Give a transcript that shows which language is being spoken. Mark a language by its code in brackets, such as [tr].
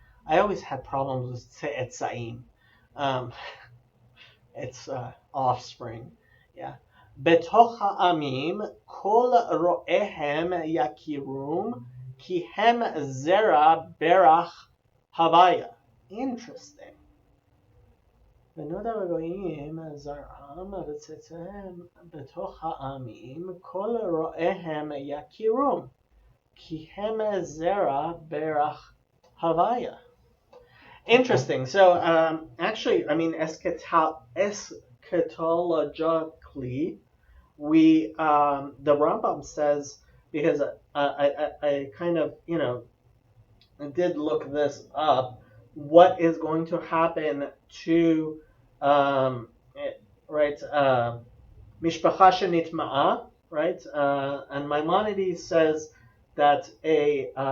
[en] I always had problems with צאצאים. It's offspring. Yeah. [he] בתוך העמים כל רואיהם יכירום כי הם זרע ברך הוויה. [en] Interesting. [he] ונודע בגויים זרעם וצאצאיהם בתוך העמים כל רואיהם יכירום כי הם זרע ברך הוויה. [en] Interesting. So, actually, I mean, eschatologically, the Rambam says, because I kind of, did look this up, what is going to happen to, right, Mishpacha Shenitma'a, right, and Maimonides says that a